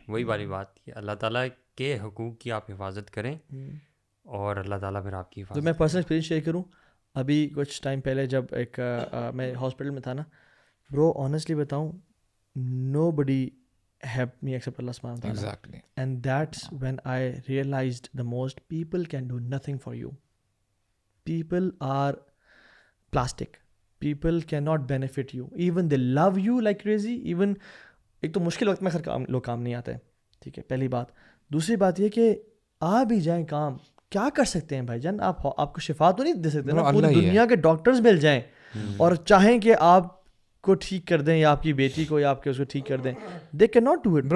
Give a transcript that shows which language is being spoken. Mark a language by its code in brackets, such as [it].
[ur] وہی والی بات کہ اللہ تعالیٰ کے حقوق کی آپ حفاظت کریں اور اللہ تعالیٰ پھر آپ کی تو حفاظت. میں پرسنل ایکسپیرینس شیئر کروں, ابھی کچھ ٹائم پہلے جب ایک میں ہاسپٹل میں تھا نا برو, آنیسٹلی بتاؤں, [en] nobody helped me except [ur] Allah subhanahu wa ta'ala. [en] Exactly. And that's when I realized the most, people can do nothing for you. People are plastic. People cannot benefit you. Even they love you like crazy. [ur] Even ایک تو مشکل وقت میں لوگ کام نہیں آتے, ٹھیک ہے, پہلی بات. دوسری بات یہ کہ آ بھی جائیں کام, کیا کر سکتے ہیں بھائی جان, آپ کو شفا تو نہیں دے سکتے نا, پوری دنیا کے ڈاکٹرز مل جائیں اور چاہیں کہ آپ کو ٹھیک کر دیں یا آپ کی بیٹی کو یا آپ کے اس کو ٹھیک کر دیں, [en] they cannot do it.